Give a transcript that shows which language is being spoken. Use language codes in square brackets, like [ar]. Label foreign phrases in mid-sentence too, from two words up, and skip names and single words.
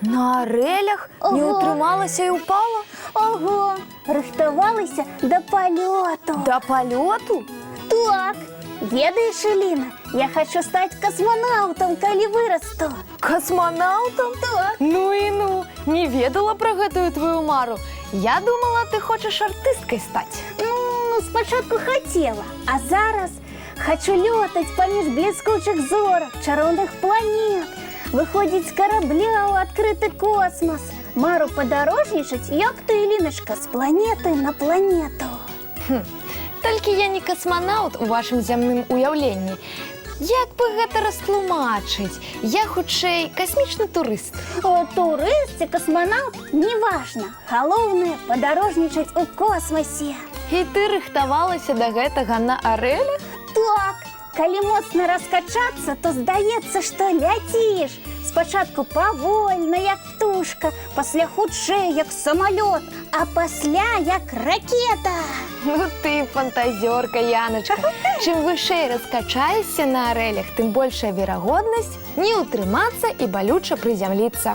[uk] На орелях? Не Ага. утрималася і упала? Ого, рихтувалися до польоту. До польоту? Так, ведаєш, Еліна, я хочу стати космонавтом, коли виросту. Космонавтом? Так. [be] Ну і ну, не ведала про гэтую твою мару. [uk] Я думала, ти хочеш артисткою стати. Ну, спочатку хотіла, а зараз хочу льотати поміж блискучих зорок, чарівних планет, виходити з корабля у відкритий космос, мару подорожничать, як ти, Еліночка, з планети на планету. Тільки я не космонавт у вашому земному уявленні. [be] Як би гэта растлумачыць? Я хутчэй касмічны турыст. [uk] Турист і космонавт – неважно. Головне – подорожничать у космосі. [be] І ти рыхтавалася да гэтага на арэлях? Так, калі моцна раскачацца, то здаецца, што ляціш. Спачатку павольна, як птушка, пасля хутчэй, як самалёт, а пасля, як ракета. Ну ты фантазёрка, Яночка. Чым вышэй раскачаешся на арэлях, тым большая верагоднасць не ўтрымацца і балюча прызямліцца.